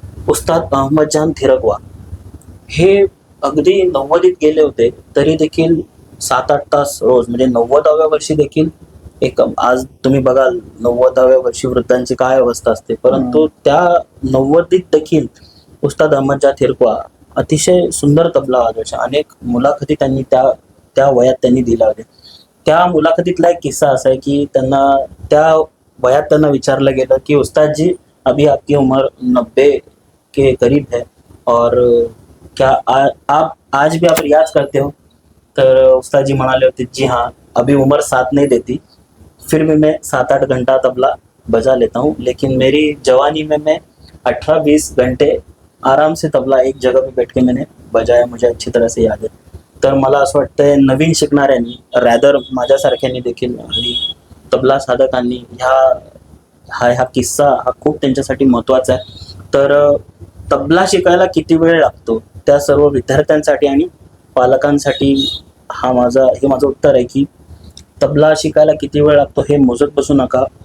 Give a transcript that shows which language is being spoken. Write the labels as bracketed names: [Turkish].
[Marathi] उस्ताद अहमदजान थिरकवा हे अगदी 90वीत गेले होते, तरी देखील 7-8 तास रोज, म्हणजे 90व्या वर्षी देखील एक, आज तुम्ही बघाल 90व्या वर्षी वृद्धांची काय अवस्था असते, परंतु त्या 90वीत देखील उस्ताद अहमदजान थिरकवा अतिशय सुंदर तबला वाजवायचे. अनेक मुलाखती त्यांनी त्या वयात त्यांनी दिल्या होत्या. त्या मुलाखतीतला एक किस्सा असा आहे की त्या वयात त्यांना विचारलं गेलं की [Hindi] उस्ताद जी, अभी आपकी उम्र 90 के करीब है और क्या आप आज भी आप रियाज करते हो? [Marathi] तर उस्ताद जी म्हणाले होते, [Hindi] जी हाँ, अभी उम्र साथ नहीं देती, फिर भी मैं 7-8 घंटा तबला बजा लेता हूँ, लेकिन मेरी जवानी में मैं 18-20 घंटे आराम से तबला एक जगह पे बैठ के मैंने बजाया, मुझे अच्छी तरह से याद है. [Marathi] तर मला असं वाटतंय नवीन शिकणाऱ्यांनी, रॅदर माझ्यासारख्यांनी देखील आणि तबला साधकांनी हा किस्सा हा खूप त्यांच्यासाठी महत्वाचा आहे. तर तबला शिकायला किती वेळ लागतो त्या सर्व विद्यार्थ्यांसाठी आणि पालकांसाठी हे माझं उत्तर आहे की तबला शिकायला किती वेळ लागतो हे मोजत बसू नका.